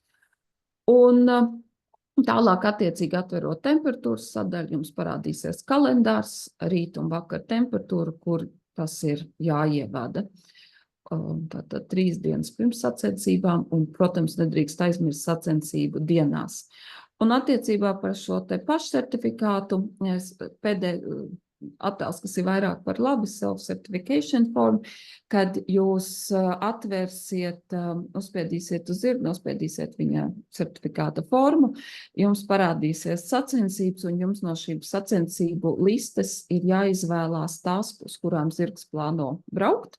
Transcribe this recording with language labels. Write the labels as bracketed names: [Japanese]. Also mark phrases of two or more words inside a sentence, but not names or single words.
[Latvian] Un tālāk attiecīgi atverot temperatūras sadaļu, jums parādīsies kalendārs, rīt un vakar temperatūra, kur tas ir jāievada. Tātad 3 dienas pirms sacensībām un, protams, nedrīkst aizmirst sacensību dienās. Un attiecībā par šo te pašsertifikātu, attēls, kas ir vairāk par labi, [English] self-certification form, [Latvian] kad jūs atvērsiet, uzspiedīsiet uz zirgu, nospiedīsiet viņa certifikāta formu, jums parādīsies sacensības, un jums no šīm sacensību listes ir jāizvēlās tās, uz kurām zirgs plāno braukt.